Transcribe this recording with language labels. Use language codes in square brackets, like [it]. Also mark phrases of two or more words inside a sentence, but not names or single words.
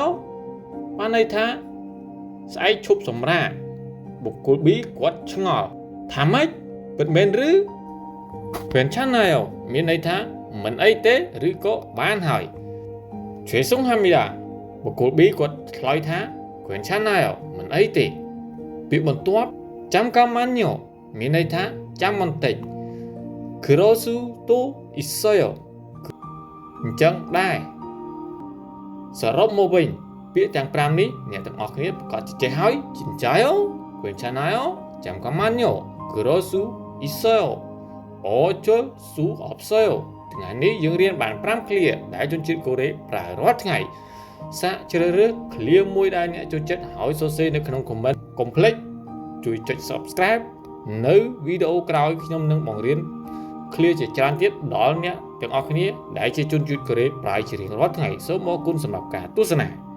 [km] បានន័យថាស្អែកឈប់សម្រាកបុគ្គល B គាត់ឆ្ងល់ថាម៉េចពិតមែនឬ괜찮아요មានន័យថាមិនអីទេឬក៏បានហើយ죄송합니다 បុគ្គល B គាត់ឆ្លើយថា괜찮아요មិនអីទេពាក្យបន្ទាប់잠깐만요មានន័យថាចាំបន្តិច [ko] 그럴수도 있어요 [km] អញ្ចឹងដែរ សរុបមកវិញពាក្យទាំង5នេះអ្នកទាំងអស់គ្នាប្រកាសចេះហើយ 진짜요 [ko] 괜찮아요 잠깐만요 그럴 수 있어요 어쩔 수 없어요 [km] ថ្ងៃនេះយើងរៀនបាន5ឃ្លាដែលជនជាតិកូរ៉េប្រើរាល់ថ្ងៃសាកជ្រើសរើសឃ្លាមួយដែលអ្នកចូលចិត្តហើយសរសេរនៅក្នុង comment កុំភ្លេចជួយចុច subscribe នៅវីដេអូក្រោយខ្ញុំនឹងបង្រៀនឃ្លាជាច្រើនទៀតដល់អ្នកទាំងអស់គ្នាដែលជាជនជាតិកូរ៉េប្រើជារៀងរាល់ថ្ងៃសូមអរគុណសម្រាប់ការទស្សនា